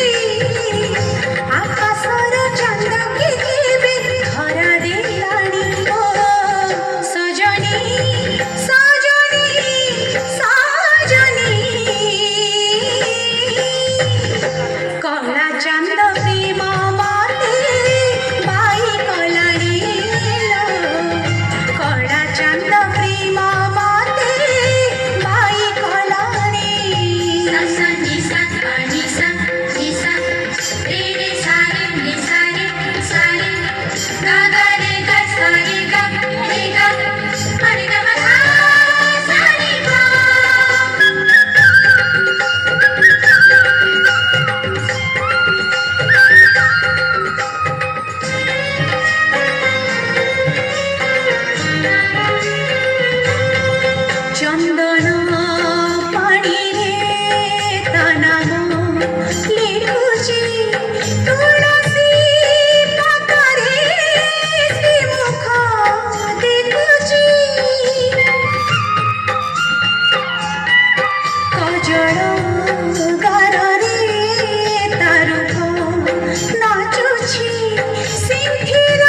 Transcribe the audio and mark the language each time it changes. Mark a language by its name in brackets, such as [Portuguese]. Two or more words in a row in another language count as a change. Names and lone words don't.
[Odia] ଆକାଶର ଚାନ୍ଦ କେବେ ଧରା ଦେଲାଣି ଓ ସଜନୀ ସଜନୀ ସଜନୀ। କଳା ଚାନ୍ଦ ପ୍ରେମ ମତେ ବାଇ କଲାଣି ଲୋ, କଳା ଚାନ୍ଦ ପ୍ରେମ ମତେ ବାଇ କଲାଣି। [Hindi] सा नि सा नि सा रे रे सा रे सा रे गा गा रे गा सा रे गा रे गा मा रे गा मा धा सा रे गा। [Odia] ଚନ୍ଦନ ପାଣିରେ ତା ନାମ ଲେଖୁଛି, ତୁଳସୀ ପାତାରେ ଶ୍ରୀମୁଖ ଦେଖୁଛି। কজଳ ଗାରରେ ତା ରୂପ ନାଚୁଛି, ସିନ୍ଧି